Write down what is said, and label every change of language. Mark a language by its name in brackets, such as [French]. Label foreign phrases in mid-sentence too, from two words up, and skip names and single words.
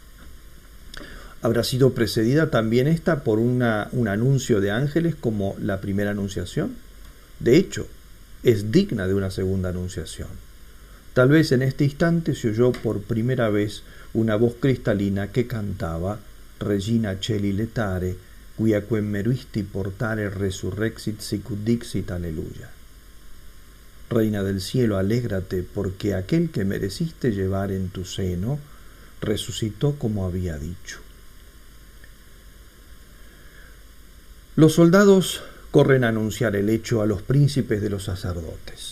[Spanish] Habrá sido precedida también esta por un anuncio de ángeles como la primera anunciación. De hecho, es digna de una segunda anunciación. Tal vez en este instante se oyó por primera vez una voz cristalina que cantaba [Latin] Regina Celi letare, quia quem meruisti portare resurrexit sicut dixit aleluya. [Spanish] Reina del cielo, alégrate, porque aquel que mereciste llevar en tu seno resucitó como había dicho. Los soldados corren a anunciar el hecho a los príncipes de los sacerdotes.